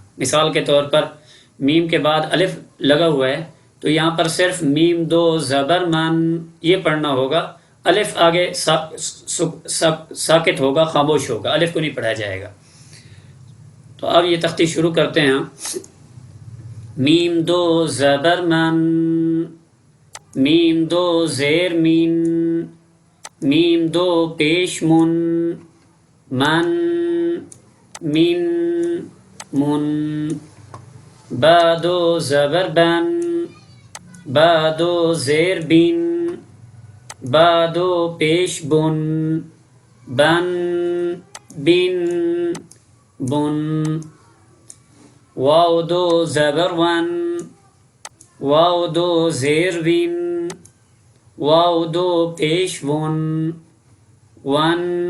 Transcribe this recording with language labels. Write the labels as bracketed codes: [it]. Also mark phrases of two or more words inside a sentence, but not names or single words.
[ur] مثال کے طور پر میم کے بعد الف لگا ہوا ہے تو یہاں پر صرف میم 2 زبر من یہ پڑھنا ہوگا، الف آگے ساکت ہوگا، خاموش ہوگا، الف کو نہیں پڑھا جائے گا۔ تو اب یہ تختی شروع کرتے ہیں۔ میم 2 زبر من، میم 2 زیر مین، میم 2 پیش من، من، من، من، با 2 زبر بن، با 2 زیر بین، با 2 پیش بن، بن، بن، بن، واو 2 زبر ون، واو 2 زیر وین، واو 2 پیش ون، ون،